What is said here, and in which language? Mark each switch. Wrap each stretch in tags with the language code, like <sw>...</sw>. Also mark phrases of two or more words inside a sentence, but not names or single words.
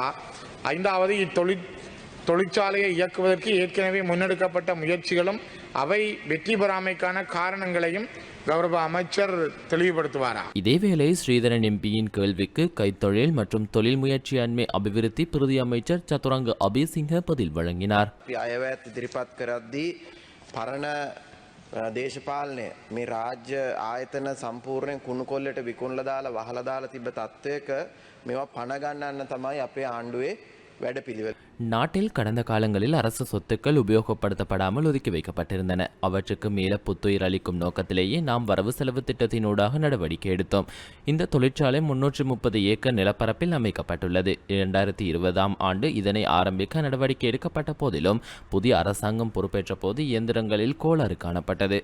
<ta>ஐந்தாவது, தொழிற்சாலையை இயக்குவதற்கு ஏற்கனவே முன்னெடுக்கப்பட்ட முயற்சிகளும் அவை வெற்றி பெறாமைக்கான காரணங்களையும் கௌரவ அமைச்சர் தெளிவுபடுத்துவாரா? இதேவேளை ஸ்ரீதரன் எம்பியின் கேள்விக்கு கைத்தொழில் மற்றும் தொழில் முயற்சியாண்மை அபிவிருத்தி பிரதி அமைச்சர் சதுரங்க அபிசிங்க பதில் வழங்கினார்.</ta> <si>පරණ දේශපාලනය මේ රාජ්‍ය ආයතන සම්පූර්ණයෙන් කුණු කොල්ලට විකුණලා දාලා වහලා දාලා තිබ්බ තත්ත්වයක මේවා පණ ගන්නන්න තමයි අපේ ආණ්ඩුවේ වැඩපිළිවෙල.</si> <ta>நாட்டில் கடந்த காலங்களில் அரசு சொத்துக்கள் உபயோகப்படுத்தப்படாமல் ஒதுக்கி வைக்கப்பட்டிருந்தன. அவற்றுக்கு மேல புத்துயிர் அளிக்கும் நோக்கத்திலேயே நாம் வரவு செலவு திட்டத்தினூடாக நடவடிக்கை எடுத்தோம். இந்த தொழிற்சாலை 330 ஏக்கர் நிலப்பரப்பில் அமைக்கப்பட்டுள்ளது. 2020ஆம் ஆண்டு இதனை ஆரம்பிக்க நடவடிக்கை எடுக்கப்பட்ட போதிலும் புதிய அரசாங்கம் பொறுப்பேற்ற போது இயந்திரங்களில் கோளாறு காணப்பட்டது.</ta>